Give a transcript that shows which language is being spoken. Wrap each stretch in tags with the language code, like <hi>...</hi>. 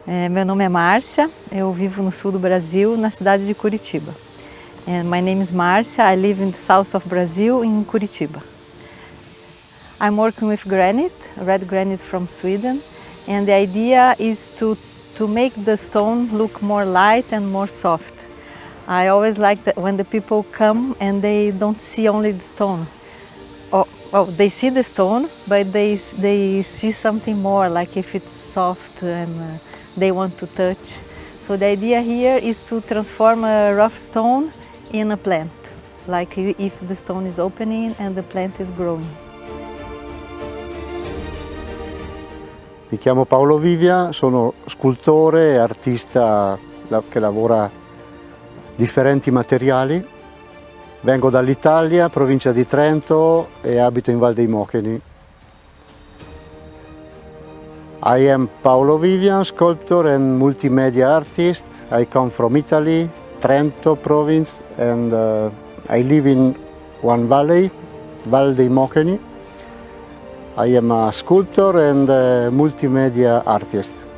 <pt>Meu nome é Márcia, eu vivo no sul do Brasil, na cidade de Curitiba.</pt> <en>And my name is Márcia, I live in the south of Brazil, in Curitiba. I'm working with granite, red granite from Sweden, and the idea is to make the stone look more light and more soft. I always like that when the people come and they don't see only the stone. Oh, they see the stone, but they see something more, like if it's soft and they want to touch. So the idea here is to transform a rough stone in a plant, like if the stone is opening and the plant is growing.</en> <it>Mi chiamo Paolo Vivia, sono scultore e artista che lavora differenti materiali. Vengo dall'Italia, provincia di Trento, e abito in Val dei Mocheni.</it> <en>I am Paolo Vivian, sculptor and multimedia artist. I come from Italy, Trento province, and I live in one valley, Val dei Mocheni. I am a sculptor and a multimedia artist.</en>